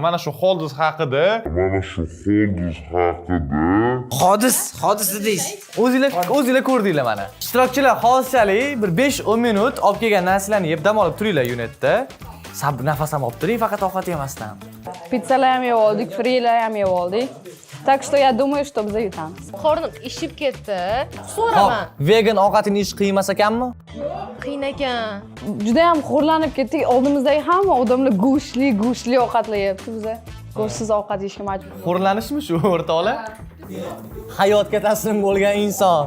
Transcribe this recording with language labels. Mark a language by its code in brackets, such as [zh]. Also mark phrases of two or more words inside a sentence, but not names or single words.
[uz] Hodis dedingiz. O'zingizlar ko'rdinglar mana. Ishtirokchilar hozirchalik bir 5-10 minut olib kelgan narsalarni yeb dam olib turinglar yunitda. Nafas ham olib turing, faqat ovqat yemasdan. Pizzalar ham yeb oldik, frilar ham yeb oldik. [ru] Так что я думаю, что [uz] biz yutamiz. Qornim ishib ketdi. So'raman. Vegan ovqatini ish qiyin emas ekanmi? Qiyin ekan. Juda ham xo'rlanib ketdik. Oldimizdagi hamma odamlar go'shtli ovqatlar yeyapti. Biz go'shtsiz ovqat yeyishga majbur. Xo'rlanishmi shu o'rtoqlar? Hayotga taslim bo'lgan inson.